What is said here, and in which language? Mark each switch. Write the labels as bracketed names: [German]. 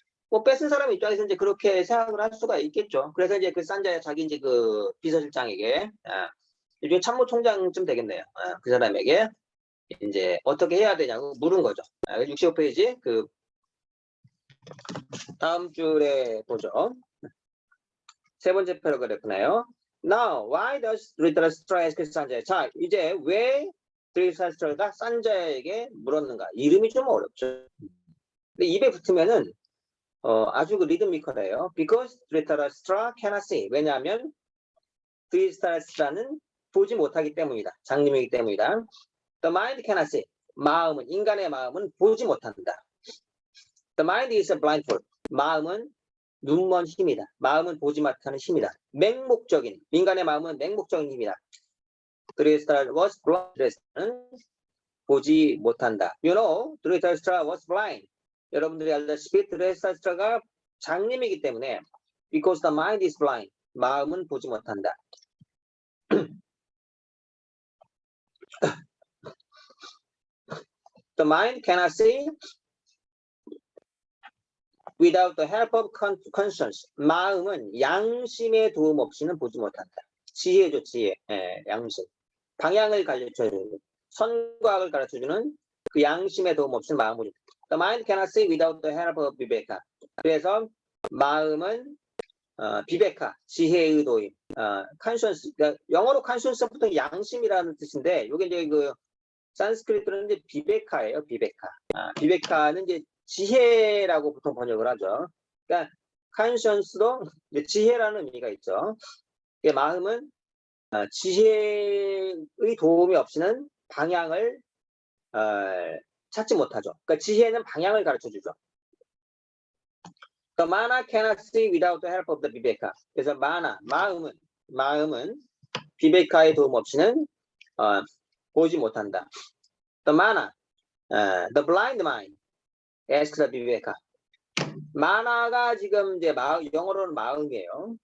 [Korean] 뭐 뺏은 사람 입장에서 이제 그렇게 생각을 할 수가 있겠죠. 그래서 이제 그 산자야 자기 이제 그 비서실장에게 이제 참모총장쯤 되겠네요. 그 사람에게 이제 어떻게 해야 되냐고 물은 거죠. 65페이지 그 다음 줄에 보죠. 세 번째 패러그래프네요. [English] Now, why does Dhritarashtra ask 산자야? [Korean] 자, 이제 왜 드리타라스트라가 산자야에게 물었는가? 이름이 좀 어렵죠. 근데 입에 붙으면은 아주 그 리드미컬해요. [English] Because Dhritarashtra cannot see. [Korean] 왜냐하면 드리타라스트라는 보지 못하기 때문이다. 장님이기 때문이다. [English] The mind cannot see. [Korean] 인간의 마음은 보지 못한다. [English] The mind is a blindfold. [Korean] 마음은 눈먼 힘이다. 마음은 보지 못하는 힘이다. 인간의 마음은 맹목적인 힘이다. [English] 드리타라스트라 was blind. [Korean] 보지 못한다. [English] You know, 드리타라스트라 was blind. [Korean] 여러분들이 알다시피 드리타라스트라가 장님이기 때문에 [English] because the mind is blind. [Korean] 마음은 보지 못한다. [English] The mind cannot see without the help of conscience. [Korean] 마음은 양심의 도움 없이는 보지 못한다. 지혜죠, 지혜. 양심. 방향을 가르쳐주는, 선과학을 가르쳐주는 그 양심의 도움 없이는 마음을 보지 못한다. [English] The mind cannot see without the help of viveka. [Korean] 그래서 마음은 비베카, 지혜의 도임, conscience. 그러니까 영어로 conscience는 보통 양심이라는 뜻인데, 이게 이제 그 산스크리트는 이제 비베카예요, 비베카. 비베카는 이제 지혜라고 보통 번역을 하죠. 그러니까 conscience도 지혜라는 의미가 있죠. 마음은 지혜의 도움이 없이는 방향을 찾지 못하죠. 그러니까 지혜는 방향을 가르쳐주죠. [English] The mana cannot see without the help of the viveka. [Korean] 그래서 마음은 비베카의 도움 없이는 보지 못한다. [English] The mana, the blind mind, asks the viveka. [Korean] 마나가 지금 이제 영어로는 마음이에요.